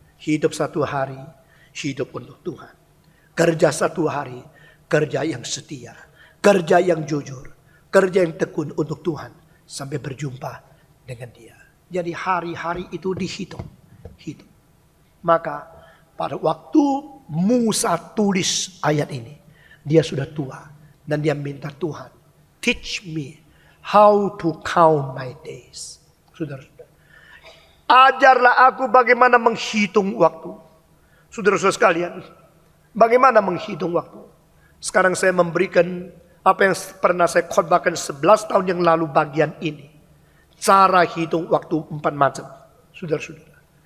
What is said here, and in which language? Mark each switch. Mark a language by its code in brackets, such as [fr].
[id] Hidup satu hari, hidup untuk Tuhan. Kerja satu hari, kerja yang setia. Kerja yang jujur. Kerja yang tekun untuk Tuhan. Sampai berjumpa dengan dia. Jadi hari-hari itu dihitung. Hidup. Maka pada waktu Musa tulis ayat ini. Dia sudah tua. Dan dia minta Tuhan, [en] teach me how to count my days. [id] Saudara-saudara. Ajarlah aku bagaimana menghitung waktu. Saudara-saudara sekalian, bagaimana menghitung waktu? Sekarang saya memberikan apa yang pernah saya khotbahkan 11 tahun yang lalu bagian ini. Cara hitung waktu 4 macam. Saudara-saudara.